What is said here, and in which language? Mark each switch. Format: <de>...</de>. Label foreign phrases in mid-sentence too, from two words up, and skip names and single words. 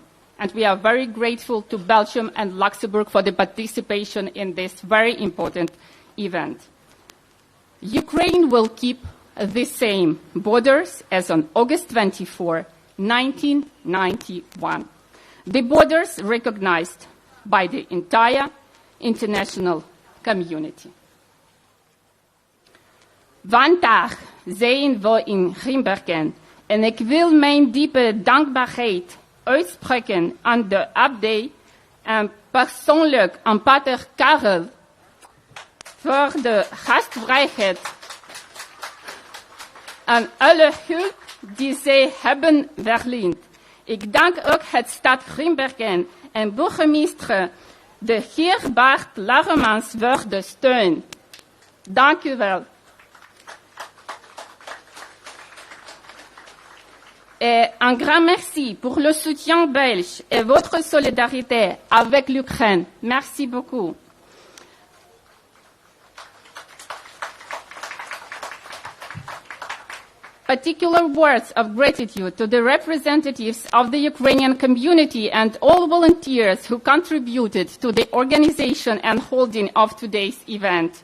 <en>And we are very grateful to Belgium and Luxembourg for the participation in this very important event. Ukraine will keep the same borders as on August 24, 1991. The borders recognized by the entire international community.</en> <nl>Vandaag zijn we in Grimbergen en ik wil mijn diepe dankbaarheid uitspreken aan de abdij en persoonlijk aan pater Karel voor de gastvrijheid en alle hulp die zij hebben verleend. Ik dank ook het stad Grimbergen en burgemeester de heer Bart Laremans voor de steun. Dank u wel.</nl> <fr>Et un grand merci pour le soutien belge et votre solidarité avec l'Ukraine. Merci beaucoup.</fr> <en>Particular words of gratitude to the representatives of the Ukrainian community and all volunteers who contributed to the organization and holding of today's event.</en>